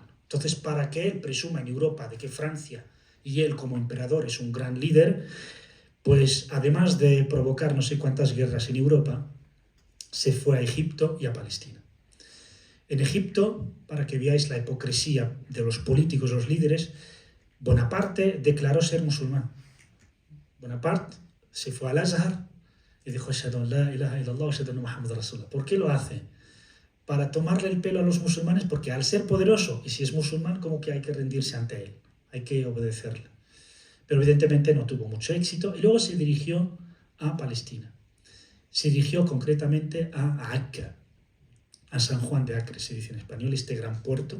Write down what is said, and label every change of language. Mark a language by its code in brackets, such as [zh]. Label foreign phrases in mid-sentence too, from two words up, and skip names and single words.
[es] Entonces, para que él presuma en Europa de que Francia y él como emperador es un gran líder, pues además de provocar no sé cuántas guerras en Europa, se fue a Egipto y a Palestina. En Egipto, para que veáis la hipocresía de los políticos, los líderes, Bonaparte declaró ser musulmán. Bonaparte se fue al Azhar y dijo: [ar] أشهد أن لا إله إلا الله وأشهد أن محمدا رسول الله. [es] ¿Por qué lo hace? Para tomarle el pelo a los musulmanes, porque al ser poderoso, y si es musulmán, como que hay que rendirse ante él, hay que obedecerle. Pero evidentemente no tuvo mucho éxito y luego se dirigió a Palestina. Se dirigió concretamente a Acre, a San Juan de Acre, se dice en español, este gran puerto.